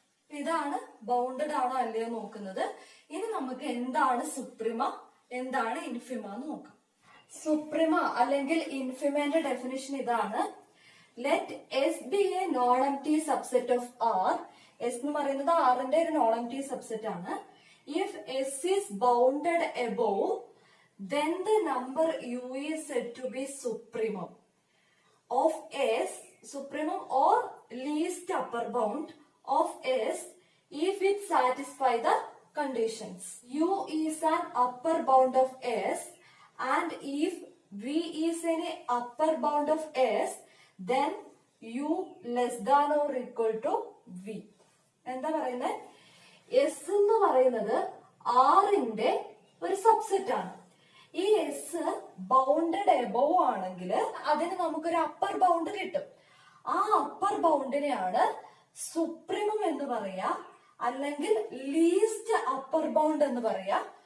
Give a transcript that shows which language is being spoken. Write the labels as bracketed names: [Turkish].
[Malayalam] ഇതാണ് ബൗണ്ടഡ് ആണോ അല്ലയോ നോക്കുന്നത്. ഇനി നമുക്ക് എന്താണ് സുപ്രിമ, എന്താണ് ഇൻഫിമ എന്ന് നോക്കാം. സുപ്രിമ അല്ലെങ്കിൽ ഇൻഫിമന്റെ ഡെഫിനിഷൻ ഇതാണ്. [English] Let S be a non empty subset of R. [Malayalam] S എന്ന് പറയുന്നത് ആറിന്റെ ഒരു നോൺ എംപ്റ്റി സബ്സെറ്റ് ആണ്. [English] If S is bounded above then the number u is said to be supremum of S, supremum or least upper bound of S if it satisfy the conditions. U is an upper bound of S and if V is any upper bound of S then U less than or equal to V. [Malayalam] എന്താ പറയുന്നത്? S എന്ന് പറയുന്നത് ആറിന്റെ ഒരു subset ആണ്. ഈ S bounded above ആണെങ്കിൽ അതിന് നമുക്കൊരു അപ്പർ ബൗണ്ട് കിട്ടും. ആ അപ്പർ ബൗണ്ടിനെയാണ് സുപ്രീമം എന്ന് പറയാ, അല്ലെങ്കിൽ ലീസ്റ്റ് അപ്പർ ബൗണ്ട് എന്ന് പറയാ.